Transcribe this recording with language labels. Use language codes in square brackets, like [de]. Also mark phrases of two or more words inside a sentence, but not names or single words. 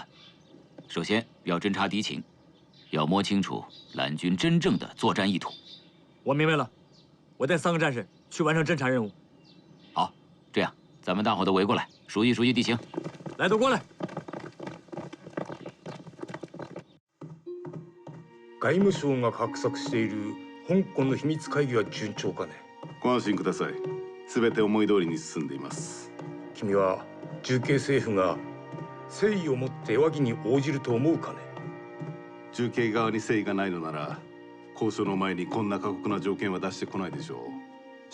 [zh] 首先要侦察敌情，要摸清楚蓝军真正的作战意图。我明白了，我带3个战士去完成侦察任务。好，这样咱们大伙都围过来，熟悉熟悉地形。来，都过来。 [ja] 外務省が画策している香港の秘密会議は順調かね。ご安心ください。すべて思い通りに進んでいます。君は重慶政府が誠意を持って和議に応じると思うかね。重慶側に誠意がないのなら、交渉の前にこんな過酷な条件は出してこないでしょう。